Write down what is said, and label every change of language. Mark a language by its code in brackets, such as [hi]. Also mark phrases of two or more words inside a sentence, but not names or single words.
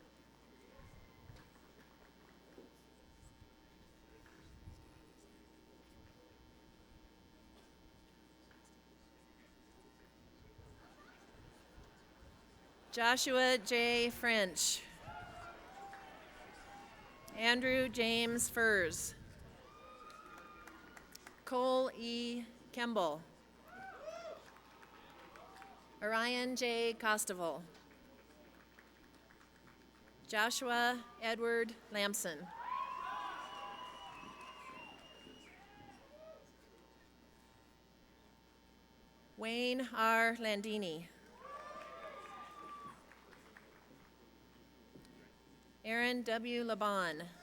[en] Joshua J. French. Andrew James Furs. Cole E. Kemble. Orion J. Costival. Joshua Edward Lamson. Wayne R. Landini. Aaron W. Laban.